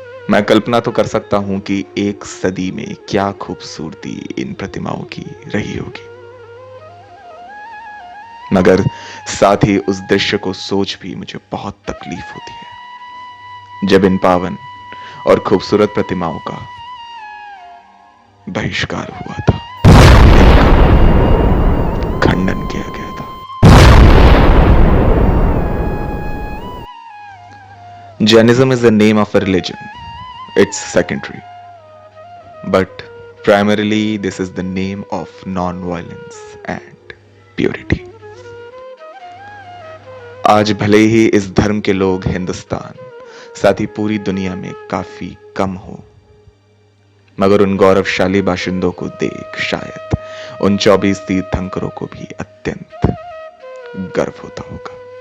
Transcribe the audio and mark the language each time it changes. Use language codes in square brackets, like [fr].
[hi] मैं कल्पना तो कर सकता हूं कि एक सदी में क्या खूबसूरती इन प्रतिमाओं की रही होगी, मगर साथ ही उस दृश्य को सोच भी मुझे बहुत तकलीफ होती है जब इन पावन और खूबसूरत प्रतिमाओं का बहिष्कार हुआ था, खंडन किया गया था। [en] Jainism is the name of a religion. It's secondary. But primarily this is the name of non-violence and purity. [hi] आज भले ही इस धर्म के लोग हिंदुस्तान साथ ही पूरी दुनिया में काफी कम हो, मगर उन गौरवशाली बाशिंदों को देख शायद उन 24 तीर्थंकरों को भी अत्यंत गर्व होता होगा।